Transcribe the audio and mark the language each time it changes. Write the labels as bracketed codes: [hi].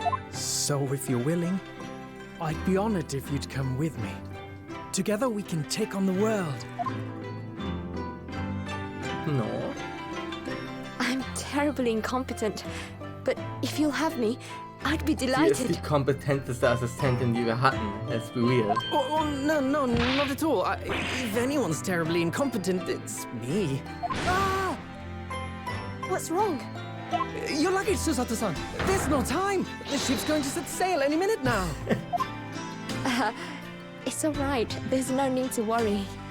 [en] So if you're willing, I'd be honored if you'd come with me. Together we can take on the world. No. I'm terribly incompetent, but if you'll have me, I'd be [de] Sie ist [en] delighted. [de] die kompetenteste Assistentin, die wir hatten. [en] Let's be real. Oh, no, not at all. If anyone's terribly incompetent, it's me. Ah! What's wrong? Your luggage, Susato-san. There's no time. The ship's going to set sail any minute now. It's all right. There's no need to worry.